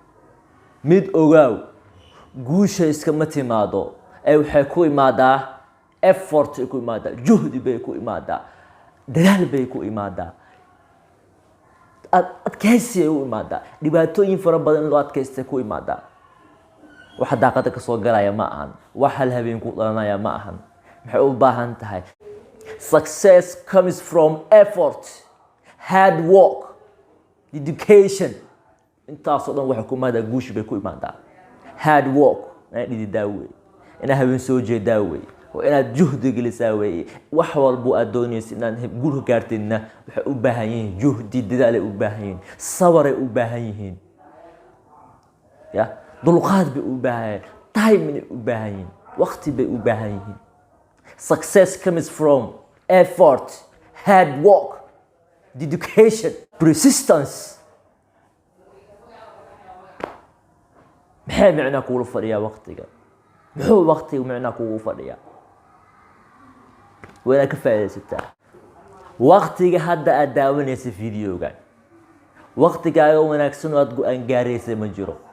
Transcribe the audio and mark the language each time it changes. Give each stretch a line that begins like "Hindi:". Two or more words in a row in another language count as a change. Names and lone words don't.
Somali: mid ogaaw, guusha iskama timaado ee waxay ku imaadaa effort ay ku imaadaa, juhdi bay ku imaadaa, dadaal bay ku imaadaa, adkaysi ay u imaadaa, dhibaatooyin fara badan loo adkaystay ku imaadaa. waxa daaqada ka soo galaya ma ahan, wax hal habeen ku dhalanaya ma ahan. maxay u baahan tahay?
English: Success comes from effort, hard work, dedication.
Somali: intaasoo dhan waxa ku imaadaa guush bay ku imaadaa.
English: hard work
Somali: inaad dhididaa wey, inaad habeen soo jeedaa wey, waa inaad juhdi gelisaa wey. wax walbo aad doonaysa inaad guul ka gaartidna waxay u baahan yihiin juhdi, dadaal ay u baahan yihiin, sabar ay u baahan yihiin, ya dulqaad bay u baahan yihiin, time ay u baahan yihiin, waqti bay u baahan yihiin.
English: Success comes from effort, hard work, dedication, persistence.
Somali: maxay macna kuula fadhiyaa waqtiga? muxuu waqtiga macna kuugu fadhiyaa? waa inaad ka faa'iidaysataa waqtiga. hadda aad daawanaysa videogan, waqtigaaga wanaagsan oo aad go-aan gaaraysa ma jiro.